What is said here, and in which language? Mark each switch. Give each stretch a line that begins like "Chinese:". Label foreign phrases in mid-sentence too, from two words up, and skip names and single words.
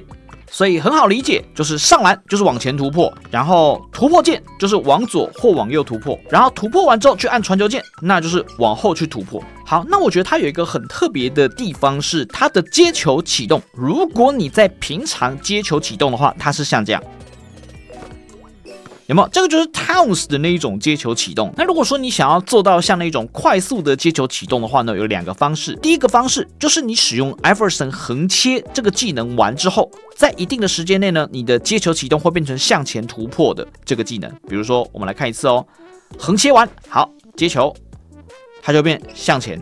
Chinese: 所以很好理解，就是上籃就是往前突破，然後突破鍵就是往左或往右突破，然後突破完之後去按傳球鍵，那就是往後去突破。好，那我覺得它有一個很特別的地方是它的接球啟動。如果你在平常接球啟動的話，它是像這樣。有沒有？這個就是 Towns 的那一種接球啟動。那如果說你想要做到像那種快速的接球啟動的話呢，有2個方式。第一個方式就是你使用 Iverson 橫切這個技能完之後，在一定的時間內呢，你的接球啟動會變成向前突破的這個技能。比如說，我們來看一次哦，橫切完，好，接球，它就變向前。